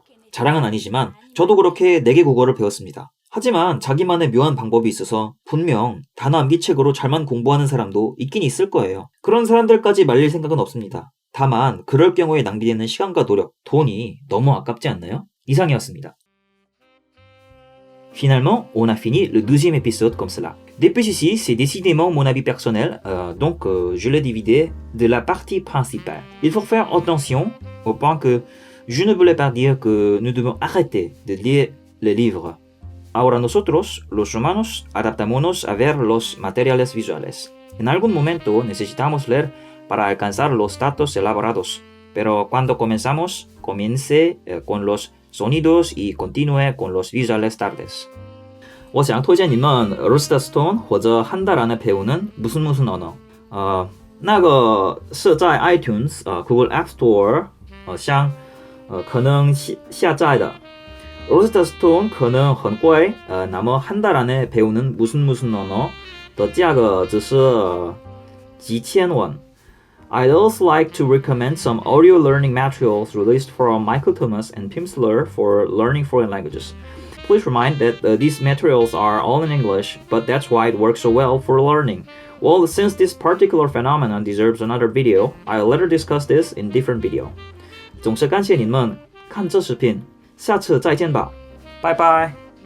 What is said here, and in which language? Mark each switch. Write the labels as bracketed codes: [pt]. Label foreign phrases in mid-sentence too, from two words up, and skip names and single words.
[ko] 자랑은 아니지만 저도 그렇게 4개 국어를 배웠습니다. 하지만 자기만의 묘한 방법이 있어서 분명 단어 암기책으로 잘만 공부하는 사람도 있긴 있을 거예요. 그런 사람들까지 말릴 생각은 없습니다. 다만 그럴 경우에 낭비되는 시간과 노력, 돈이 너무 아깝지 않나요? 이상이었습니다. [fr] Finalement, on a fini le 12e épisode comme cela. Depuis ici, c'est décidément mon avis personnel, donc je l'ai divisé de la partie principale. Il faut faire attention au point que je ne voulais pas dire que nous devons arrêter de lire les livres. [es] Ahora nosotros, los humanos, adaptémonos a ver los materiales visuales. En algún momento necesitamos leer para alcanzar los datos elaborados, pero cuando comenzamos, comience con los sonidos y continúe con los visuales tardes. [zh] 我想推荐你们 Rosetta Stone 或者 한달 안에 배우는 무슨 언어。那个是在 iTunes Google App Store 上可能下载的。Rosetta Stone 可能很贵，那么 한달 안에 배우는 무슨 언어 的价格只是几千 원。 [en] I'd also like to recommend some audio learning materials released from Michael Thomas and Pimsleur for learning foreign languages. Please remind that these materials are all in English, but that's why it works so well for learning. Well, since this particular phenomenon deserves another video, I'll later discuss this in different video. [zh] 总是感谢你们看这视频，下次再见吧，拜拜。